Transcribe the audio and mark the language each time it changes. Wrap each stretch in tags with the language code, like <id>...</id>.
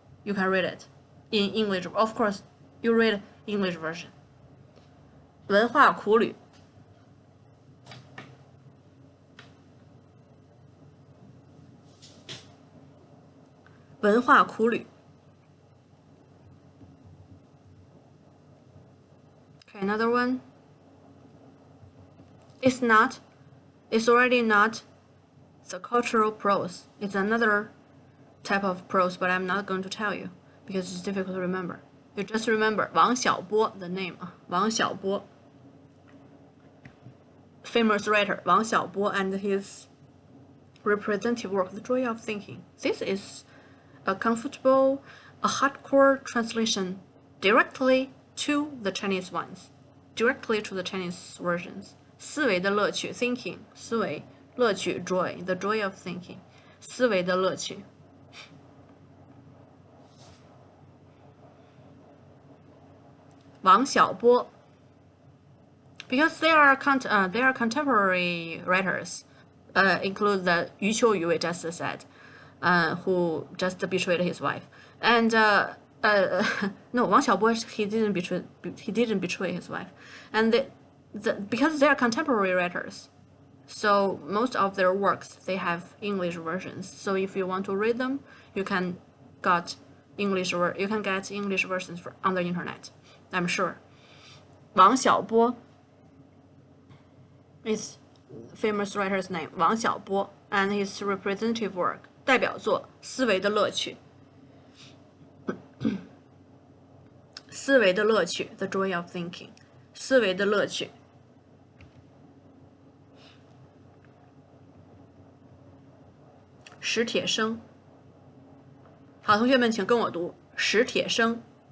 <en>You can read it in English. Of course, you read English version. 文化苦旅文化苦旅 Okay, another one. It's already not the cultural prose. It's another type of prose, but I'm not going to tell you because it's difficult to remember. You just remember 王小波 the name. 王小波 famous writer 王小波 and his representative work, The Joy of Thinking. This is a hardcore translation directly to the Chinese ones, directly to the Chinese versions. 思维的乐趣 thinking 思维乐趣 joy the joy of thinking 思维的乐趣。王小波 because they are contemporary writers, include the Yu Qiuyu we just said, who just betrayed his wife, and no, Wang Xiaobo he didn't betray his wife, and because they are contemporary writers, so most of their works they have English versions. So if you want to read them, you can get English versions on the internet. I'm sure. Wang Xiaobo is famous writer's name. Wang Xiaobo and his representative work 代表作《思维的乐趣》。思维的乐趣 The Joy of Thinking 思维的乐趣。</en> <zh>史铁生。好，同学们请跟我读史铁生。</zh>